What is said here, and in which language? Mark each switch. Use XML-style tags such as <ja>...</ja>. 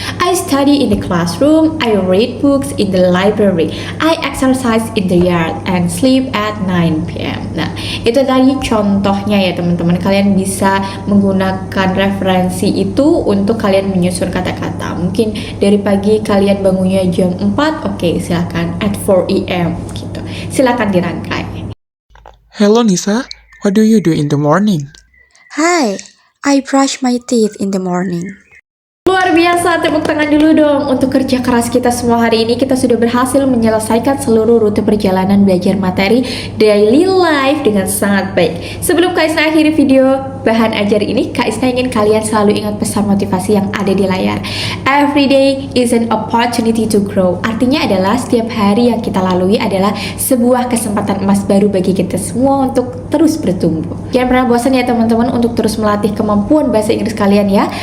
<en>I study in the classroom. I read books in the library. I exercise in the yard and sleep at 9 p.m.</en> <id>Nah, itu tadi contohnya ya teman-teman. Kalian bisa menggunakan referensi itu untuk kalian menyusun kata-kata. Mungkin dari pagi kalian bangunnya jam 4, oke, silakan</id> <en>at 4 a.m.</en> <id>gitu. Silakan dirangkai.</id> <en>Hello Nisa, what do you do in the morning? Hi, I brush my teeth in the morning.</en> <id>Luar biasa, tepuk tangan dulu dong. Untuk kerja keras kita semua hari ini, kita sudah berhasil menyelesaikan seluruh rute perjalanan belajar materi daily life dengan sangat baik. Sebelum Kak Isna akhiri video bahan ajar ini, Kak Isna ingin kalian selalu ingat pesan motivasi yang ada di layar.</id> <en>Every day is an opportunity to grow.</en> <id>Artinya adalah setiap hari yang kita lalui adalah sebuah kesempatan emas baru bagi kita semua untuk terus bertumbuh. Jangan pernah bosan ya teman-teman untuk terus melatih kemampuan bahasa Inggris kalian ya.</id>